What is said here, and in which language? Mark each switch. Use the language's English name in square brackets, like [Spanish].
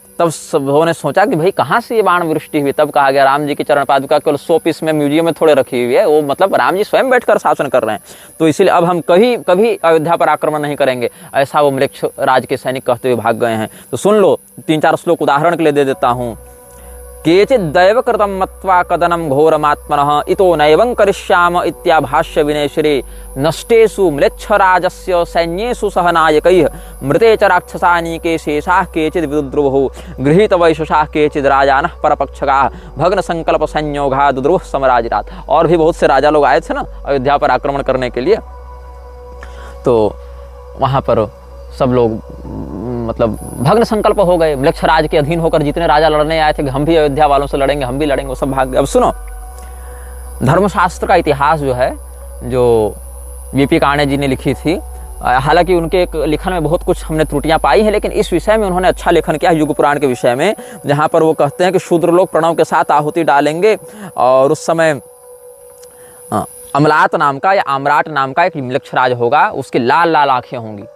[Hindi] तब सबों ने सोचा कि भाई कहाँ से ये बाण वृष्टि हुई। तब कहा गया राम जी की चरण पादुका केवल 100 पीस में म्यूजियम में थोड़े रखी हुई है, वो मतलब राम जी स्वयं बैठकर शासन कर रहे हैं, तो इसीलिए अब हम कभी अयोध्या पर आक्रमण नहीं करेंगे, ऐसा वो मृक्ष राज के सैनिक कहते हुए भाग गए हैं। तो सुन लो, 3-4 श्लोक उदाहरण के लिए दे देता हूँ। [Sanskrit] केचित् दैव कृतं मत्वा कदनं घोरमात्मनः इतो नैवं करिष्याम इत्याभाष्य विनयश्री नष्टेषु म्लेच्छराजस्य सैन्येषु सह नायकैः मृते च राक्षसानीके शेषाः केचिद् विदुद्रुवुः गृहीतवैशसाः केचिद् राजानः परपक्षकाः भग्न संकल्प संयोगा दुद्रुवः समराजिरात्। [Hindi] और भी बहुत से राजा लोग आए थे ना अयोध्या पर आक्रमण करने के लिए, तो वहाँ पर सब लोग मतलब भग्न संकल्प हो गए। मृक्षराज के अधीन होकर जितने राजा लड़ने आए थे कि हम भी अयोध्या वालों से लड़ेंगे, हम भी लड़ेंगे, वो सब भाग गए। अब सुनो, धर्मशास्त्र का इतिहास जो है, जो वीपी काणे जी ने लिखी थी, हालांकि उनके एक लिखन में बहुत कुछ हमने त्रुटियां पाई हैं, लेकिन इस विषय में उन्होंने अच्छा लेखन किया युग पुराण के विषय में, जहां पर वो कहते हैं कि शूद्र लोग प्रणव के साथ आहुति डालेंगे और उस समय अमलात नाम का या आम्राट नाम का एक मृक्षराज होगा, उसकी लाल लाल आंखें होंगी।